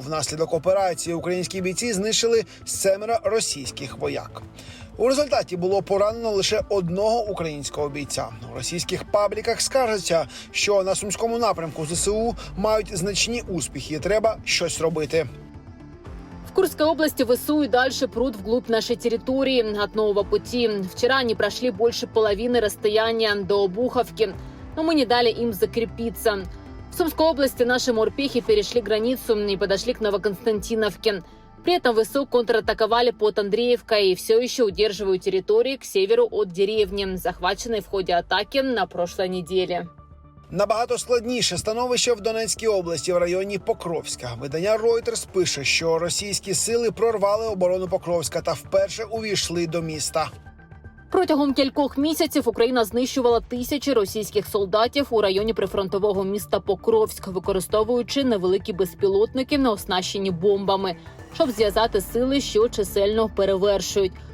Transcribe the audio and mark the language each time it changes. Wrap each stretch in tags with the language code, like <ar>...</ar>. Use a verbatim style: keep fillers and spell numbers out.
<uk>Внаслідок операції українські бійці знищили семеро російських вояк. У результаті було поранено лише одного українського бійця. У російських пабліках скаржаться, що на Сумському напрямку ЗСУ мають значні успіхи і треба щось робити.</uk> <ru>В Курской области ВСУ и дальше прут вглубь нашей территории от нового пути. Вчера они прошли больше половины расстояния до Обуховки, но мы не дали им закрепиться. В Сумской области наши морпехи перешли границу и подошли к Новоконстантиновке. При этом ВСУ контратаковали под Андреевкой и все еще удерживают территории к северу от деревни, захваченной в ходе атаки на прошлой неделе.</ru> <uk>Набагато складніше становище в Донецькій області в районі Покровська. Видання Reuters пише, що російські сили прорвали оборону Покровська та вперше увійшли до міста. Протягом кількох місяців Україна знищувала тисячі російських солдатів у районі прифронтового міста Покровськ, використовуючи невеликі безпілотники, не оснащені бомбами, щоб зв'язати сили, що чисельно перевершують.</uk>